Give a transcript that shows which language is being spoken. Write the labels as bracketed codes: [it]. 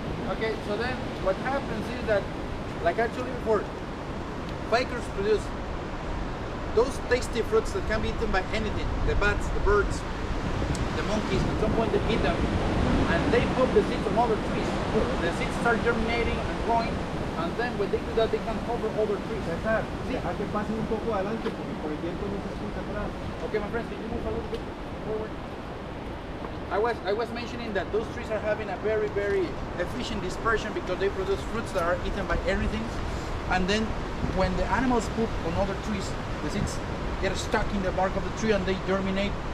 [en] Okay, so then what happens is that, like I told you before, fakers produce those tasty fruits that can be eaten by anything. The bats, the birds, the monkeys. At some point they eat them and they put the seeds on other trees. The seeds start germinating and growing, and then when they do that they can cover other trees. [es] César, deja que pasen un poco adelante porque por el viento no se escucha atrás. [en] Okay, my friends, can you move a little bit forward? I was mentioning that those trees are having a very, very efficient dispersion because they produce fruits that are eaten by everything. And then when the animals poop on other trees, the seeds get stuck in the bark of the tree and they germinate.